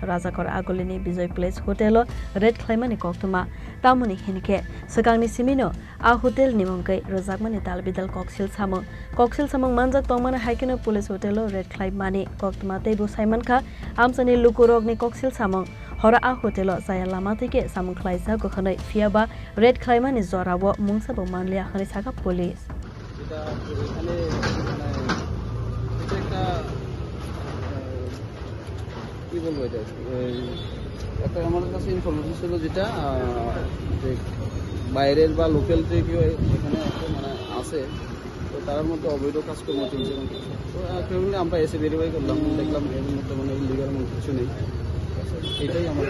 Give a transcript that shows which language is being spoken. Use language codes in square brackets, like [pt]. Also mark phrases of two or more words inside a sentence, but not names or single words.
[trp] Rajahor Agulini Bijoy Place Hotel Red Khlaimani Koktoma tamoni hinike sakangni simino a hotel nimongkai Rwjakmani dalbidal Koksilsamwng manjat pangmane haikeno Police Hotel Red Khlaimani Koktoma teibo sai manka amsani lukurogni Koksilsamwng hora a hotel Chaya Lamatwikhe Samwng Khlaijago Honwi Phiyaba Red Khlaimani jorao Mungsa Manliya Honwi saka police [bn] এখানে একটা কি বলবো এটা একটা আমাদের কাছে ইনফরমেশন ছিল যেটা যে বাইরের বা লোকাল যে কেউ এখানে মানে আছে তো তার মধ্যে অবৈধ কাজকর্ম চলছে তো ফ্যামিলি আমরা এসে ভেরিফাই করলাম দেখলাম এর মধ্যে মানে ইলিগাল কিছু নেই এটাই আমাদের